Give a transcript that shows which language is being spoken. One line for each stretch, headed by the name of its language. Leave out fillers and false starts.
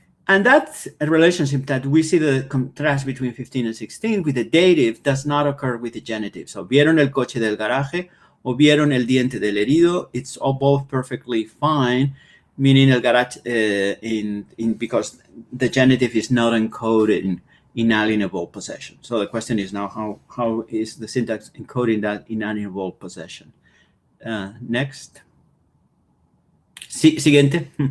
English: And that's a relationship that we see the contrast between 15 and 16 with the dative does not occur with the genitive. So,
Spanish: vieron el coche del garaje o vieron el diente del herido.
English: It's all both perfectly fine, meaning el garage because the genitive is not encoded in inalienable possession. So the question is now how is the syntax encoding that inalienable possession? Next.
Spanish: Siguiente.